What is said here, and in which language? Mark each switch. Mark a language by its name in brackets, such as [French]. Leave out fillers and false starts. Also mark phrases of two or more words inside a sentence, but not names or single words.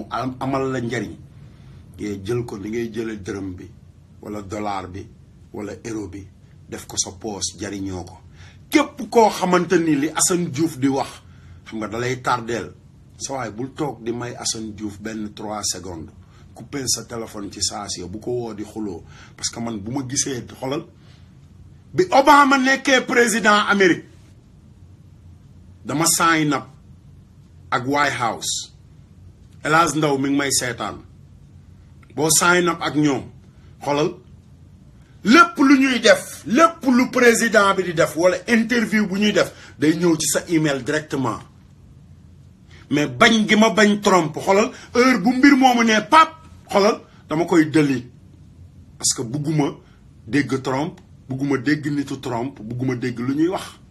[Wolof] amal la njariñ yee jël ko li ngay jële dërëm bi wala dollar bi wala euro bi def ko sa poos jariñoo ko képp koo xamante ni li Assane Diouf di wax xam nga dalay tardeel sa waay bul toog di may Assane Diouf benn 3 [French] secondes couper [Wolof] sa téléphone ci saasi bu ko woo di xuloo [French] parce que [Wolof] man bu ma gisee xolal bi Obama nekkee [French] président Amérique [Wolof] dama [English] sign up [Wolof] ak White House El Hadj Ndaw mi ngi may seetaan boo [English] sign up [Wolof] ak ñoom xolal lépp lu ñuy def lépp lu président bi di def wala interview bu ñuy def day ñëw ci sa email [French] directement mais [Wolof] bañ gi ma bañ Trump xolal heure bu mbir moomu ne pap xolal dama koy delete [French] parce que [Wolof] bugguma dégg Trump bugguma dégg nitu Trump bugguma dégg lu ñuy wax